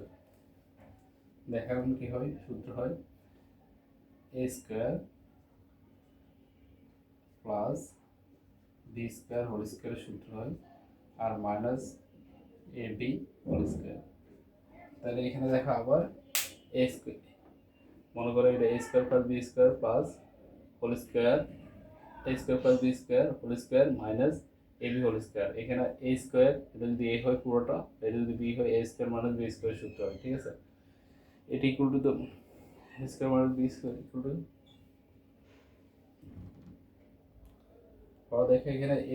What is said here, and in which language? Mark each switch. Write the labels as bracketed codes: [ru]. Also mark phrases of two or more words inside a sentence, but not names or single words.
[bn] দেখা এখন কি হয়, সূত্র হয় [en] a² plus b² whole square [bn] সূত্র হয় আর [en] minus ab whole square. [bn] তাহলে এখানে দেখো আবার [en] a square, [bn] মনে করো এটা [en] a² plus b² plus whole square, a² plus b² whole square minus ab whole square. [bn] এখানে [en] a square, [bn] এটা যদি এ হয় পুরোটা, এটা যদি বি হয় [en] a square minus b square [bn] সূত্র হয়, ঠিক আছে। এটা [en] equal to a square minus b square equal to, [bn] দেখে এখানে এ